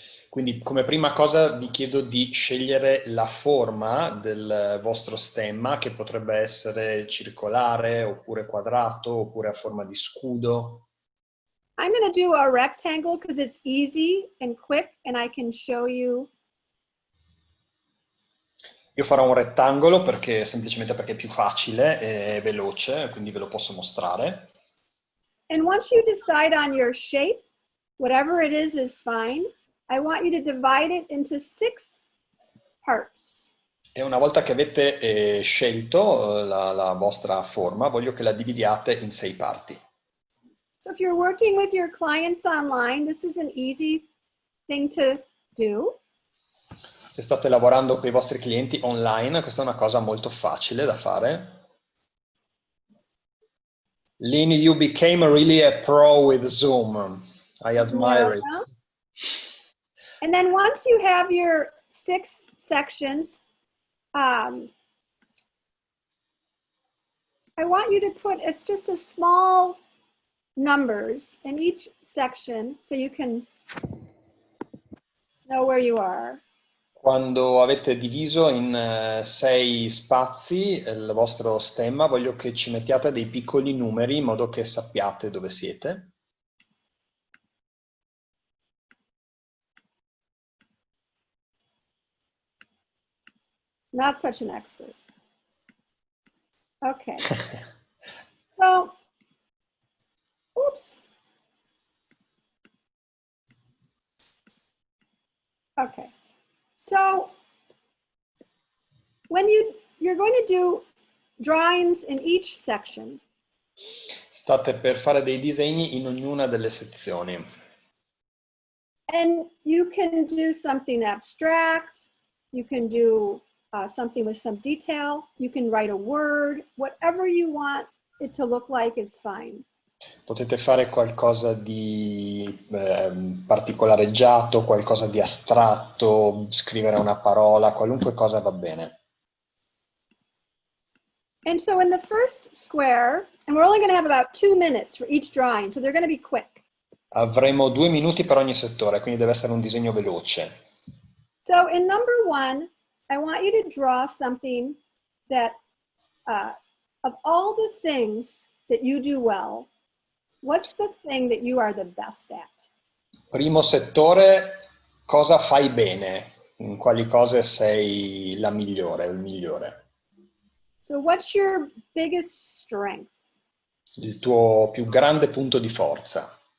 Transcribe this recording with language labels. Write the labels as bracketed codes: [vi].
[it] Quindi come prima cosa vi chiedo di scegliere la forma del vostro stemma, che potrebbe essere circolare, oppure quadrato, oppure a forma di scudo. [en] I'm going to do a rectangle because it's easy and quick and I can show you. [it] Io farò un rettangolo semplicemente perché è più facile e veloce, quindi ve lo posso mostrare. [en] And once you decide on your shape, whatever it is fine. I want you to divide it into 6 parts. [it] E una volta che avete scelto la vostra forma, voglio che la dividiate in 6 parti. [en] So if you're working with your clients online, this is an easy thing to do. [it] Se state lavorando con i vostri clienti online, questa è una cosa molto facile da fare. [en] Lynn, you became really a pro with Zoom. I admire it. And then once you have your 6 sections, I want you to put, it's just a small numbers in each section so you can know where you are. [it] Quando avete diviso in 6 spazi il vostro stemma, voglio che ci mettiate dei piccoli numeri in modo che sappiate dove siete. [en] Not such an expert. Okay. So, oops. Okay. So, when you're going to do drawings in each section. [it] State per fare dei disegni in ognuna delle sezioni. [en] And you can do something abstract. You can do something with some detail. You can write a word. Whatever you want it to look like is fine. [it] Potete fare qualcosa di particolareggiato, qualcosa di astratto, scrivere una parola, qualunque cosa va bene. [en] And so in the first square, and we're only going to have about 2 minutes for each drawing, so they're going to be quick. [it] Avremo 2 minuti per ogni settore, quindi deve essere un disegno veloce. [en] So in number 1, I want you to draw something that, of all the things that you do well, what's the thing that you are the best at? [it] Primo settore, cosa fai bene? In quali cose sei la migliore, il migliore? [en] So what's your biggest strength? [it] Il tuo più grande punto di forza.